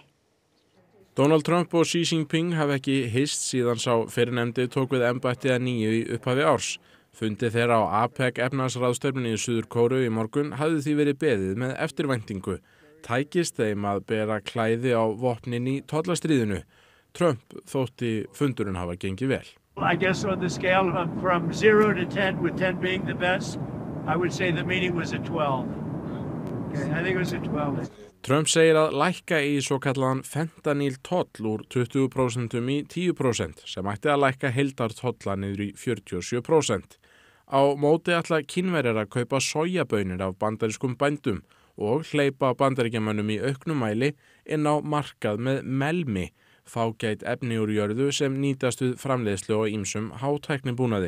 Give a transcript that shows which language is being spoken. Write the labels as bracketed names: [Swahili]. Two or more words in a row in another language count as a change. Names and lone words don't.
[Icelandic] Donald Trump og Xi Jinping hafa ekki hist síðan sá fyrrnefndi tók við embættið að nýju í upphafi árs. Fundi þeirra á APEC efnahagsráðstefnunni í Suður-Kóreu í morgun hafði því verið beðið með eftirvæntingu. Tækist þeim að bera klæði á vopnin í tollastríðinu. Trump þótti fundurinn hafa gengið vel. [English] I guess on the scale from 0 to 10, with 10 being the best, I would say the meeting was a 12. Okay, I think it was a 12. [Icelandic] Trump segir að lækka í svo kallaðan fentanyl toll úr 20% í 10% sem ætti að lækka heildartolla niður í 47%. Á móti ætla Kínverjar að kaupa sojabaunir af bandarískum bændum og hleypa Bandaríkjamönnum í auknum mæli inn á markað með melmi, fágæt efni úr jörðu sem nýtast við framleiðslu á ýmsum hátæknibúnaði.